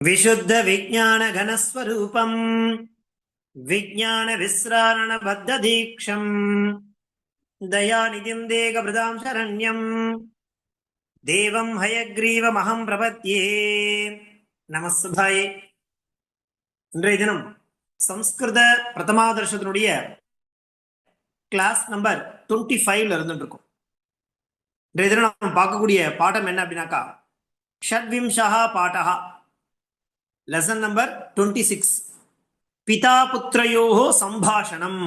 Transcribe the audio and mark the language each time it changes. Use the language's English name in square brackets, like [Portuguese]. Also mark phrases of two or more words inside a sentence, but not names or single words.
[Sanskrit] विशुद्ध विज्ञान घनस्वरूपम् विज्ञान विस्रारण बद्ध दीक्षम् दयानिधिम् देहभृताम् शरण्यम् देवम् हयग्रीवमहम् प्रपद्ये நமஸ்தாய. [Tamil] இன்றைய தினம் சம்ஸ்கிருத பிரதமாதர்ஷத்தினுடைய [English] class number [Tamil] 25ல இருந்துட்டு இருக்கும். இன்றைய தினம் நம்ம பார்க்கக்கூடிய பாடம் என்ன அப்படின்னாக்கா, [Sanskrit] षड्विंशः पाठः, [English] lesson number [Tamil] 26, [Sanskrit] पिता पुत्रयोः सम्भाषणम्.